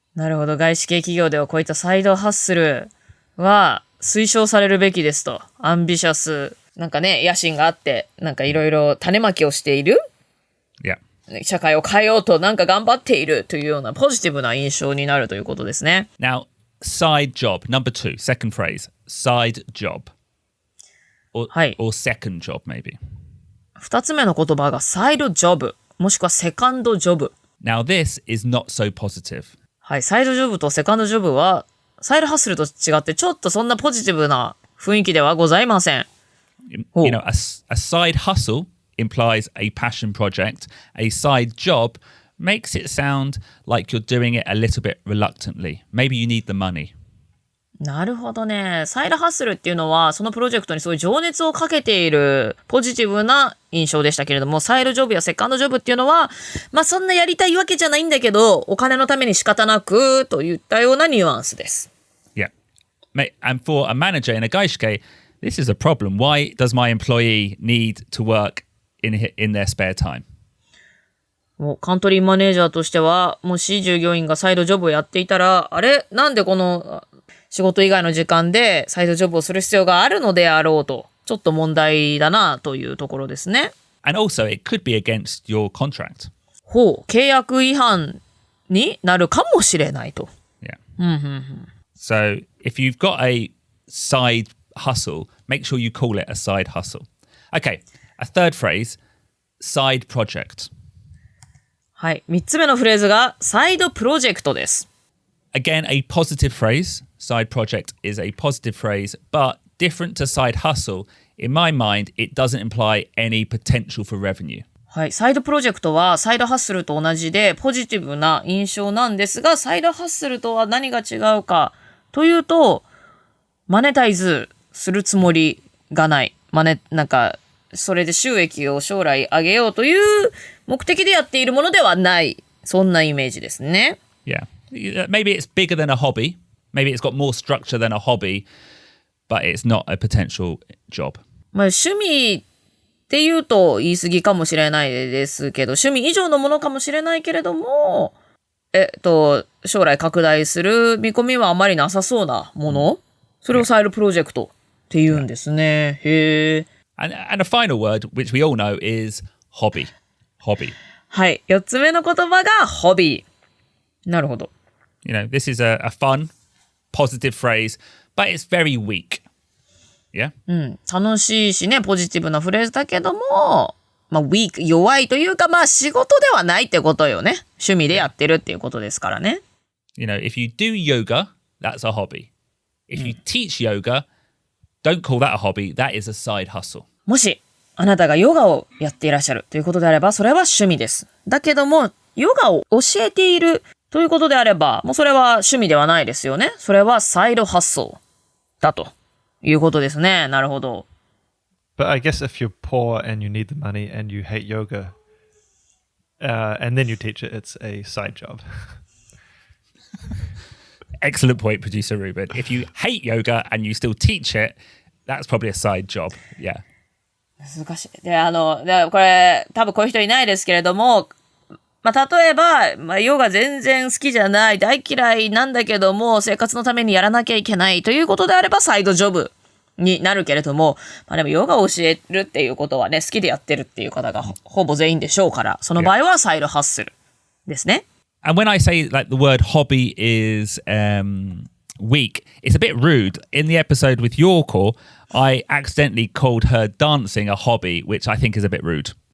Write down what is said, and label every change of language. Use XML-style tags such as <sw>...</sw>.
<ja>なるほど。外資系企業ではこういったサイドハッスルは推奨されるべきですと。アンビシャス。なんかね、野心があって、なんかいろいろ種まきをしている。</ja> <en>Yeah.</en> <ja>社会を変えようとなんか頑張っているというようなポジティブな印象になるということですね。</ja> <en>Now, side job. Number 2, second phrase. Side job. Or second job, maybe.</en> <ja>二つ目の言葉がサイドジョブ、もしくはセカンドジョブ。</ja> <en>Now, this is not so positive.</en> <ja>はい、サイドジョブとセカンドジョブは、サイドハッスルと違ってちょっとそんなポジティブな雰囲気ではございません。</ja> <en>You know, a side hustle implies a passion project. A side job makes it sound like you're doing it a little bit reluctantly. Maybe you need the money.</en> <ja>なるほどね。サイドハッスルっていうのは、そのプロジェクトにすごい情熱をかけているポジティブな印象でしたけれども、サイドジョブやセカンドジョブっていうのは、まあそんなやりたいわけじゃないんだけど、お金のために仕方なくといったようなニュアンスです。</ja> <en>Yeah. And for a manager in a 外資系, this is a problem. Why does my employee need to work in their spare time?</en> <ja>もうカントリーマネージャーとしては、もし従業員がサイドジョブをやっていたら、あれなんでこの仕事以外の時間でサイドジョブをする必要があるのであろうと、ちょっと問題だなというところですね。</ja> <en>And also, it could be against your contract.</en> <ja>契約違反になるかもしれないと。</ja> <en>Yeah. So, if you've got a side hustle, make sure you call it a side hustle. Okay, a third phrase, side project.</en> <ja>はい、3つ目のフレーズがサイドプロジェクトです。</ja> <en>Again, a positive phrase. Side project is a positive phrase, but different to side hustle, in my mind, it doesn't imply any potential for revenue.</en> <ja>はい、サイドプロジェクトはサイドハッスルと同じでポジティブな印象なんですが、サイドハッスルとは何が違うかというと、マネタイズするつもりがない。なんか、それで収益を将来上げようという目的でやっているものではない。そんなイメージですね。</ja> <en>Yeah. Maybe it's bigger than a hobby. Maybe it's got more structure than a hobby, but it's not a potential job.</en> <ja>まあ趣味っていうと言い過ぎかもしれないですけど、趣味以上のものかもしれないけれども、将来拡大する見込みはあまりなさそうなもの、それをサイドプロジェクトって言うんですね。へえ。</ja> <en>And a final word, which we all know, is hobby. Hobby.</en> <ja>はい。4つ目の言葉がホビー。なるほど。</ja> <en>You know, this is a fun, positive phrase, but it's very weak. Yeah?</en> <ja>楽しいしね、ポジティブなフレーズだけども、まあ、weak、弱いというか、まあ、仕事ではないってことよね。趣味でやってるっていうことですからね。</ja> <en>You know, if you do yoga, that's a hobby. If you teach yoga, don't call that a hobby. That is a side hustle.</en> <ja>もし、あなたがヨガをやっていらっしゃるということであれば、それは趣味です。だけども、ヨガを教えているということであれば、もうそれは趣味ではないですよね。それはサイドハッスルだということですね。なるほど。</ja> <en>But I guess if you're poor and you need the money and you hate yoga, and then you teach it, it's a side job. Excellent point, producer Ruben. If you hate yoga and you still teach it, that's probably a side job. Yeah.</en> <ja>難しい。で、これ、多分こういう人いないですけれども、まあ、例えば、ヨガ全然好きじゃない、大嫌いなんだけども、生活のためにやらなきゃいけないということであれば、サイドジョブになるけれども、まあ、でもヨガを教えるっていうことはね、好きでやってるっていう方がほぼ全員でしょうから、その場合はサイドハッスルですね。</ja> <en>And when I say like the word hobby is weak, it's a bit rude. In the episode with Yorko, I accidentally called her dancing a hobby, which I think is a bit rude.</en>